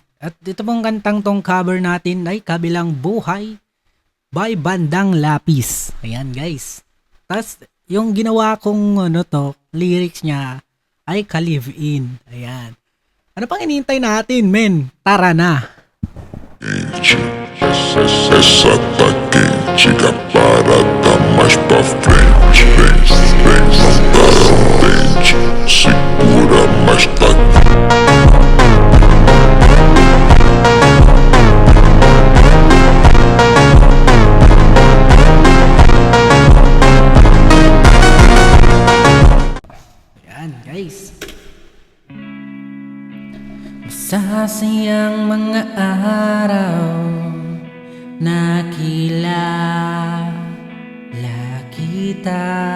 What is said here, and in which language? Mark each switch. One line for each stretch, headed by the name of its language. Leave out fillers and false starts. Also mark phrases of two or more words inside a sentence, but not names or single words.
Filipino: At dito pong kantang tong cover natin ay Kabilang Buhay by Bandang Lapis. Ayan, guys. Tapos, yung ginawa kong lyrics niya ay Ka-Live In. Ayan. Ano pang hinihintay natin, men? Tara na.
Portuguese: Essa tá quente, a parada mais pra frente. Vem, não tá contente, segura, mas tá.
Filipino: Ayan, guys. Masasayang mga araw nakilala kita,